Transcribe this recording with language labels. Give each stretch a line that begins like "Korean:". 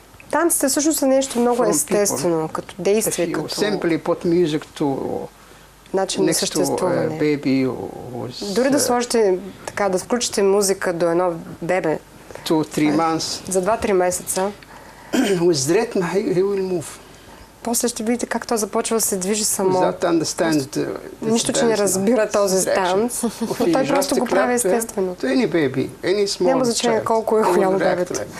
Bulgarian: Танците всъщност са нещо много естествено, като действие, като
English: simply put music to
Bulgarian: начин на съществуване. Дори да сложите, така, да включите музика до едно бебе
English: 2-3 months.
Bulgarian: За 2-3 месеца.
English: With rhythm, he will move.
Bulgarian: После ще видите как той започва да се движи само. Нищо, че не разбира този танц. Той просто го прави естествено. Няма значение колко е голямо бебето.